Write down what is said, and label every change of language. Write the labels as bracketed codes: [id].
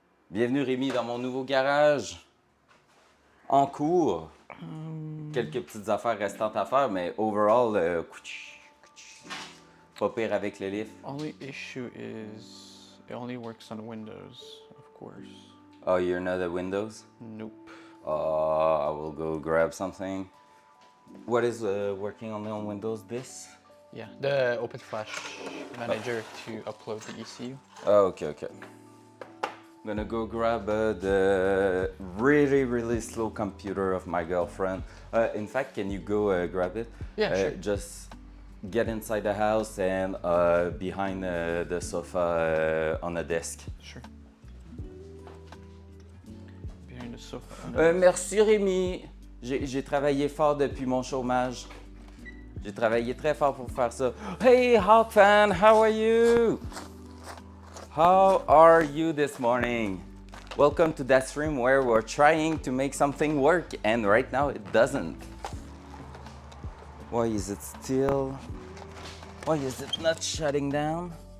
[fr] Bienvenue Rémi dans mon nouveau garage. En cours. Quelques petites affaires restantes à faire, mais overall, pas pire avec le lift. [en] Only issue is it only works on Windows, of course. Oh, you're not at Windows? Nope. I will go grab something. What is working only on Windows? This? Yeah, the Open Flash manager to upload the ECU. Oh, okay. I'm gonna go grab the really slow computer of my girlfriend. In fact, can you go grab it? Yeah, sure. Just get inside the house and behind the sofa on the desk. Sure. Behind the sofa. [fr] Merci Rémi. J'ai travaillé fort depuis mon chômage. J'ai travaillé très fort pour faire ça. [en] Hey Hawk fan, how are you? How are you this morning? Welcome to that stream where we're trying to make something work and right now it doesn't. Why is it not shutting down?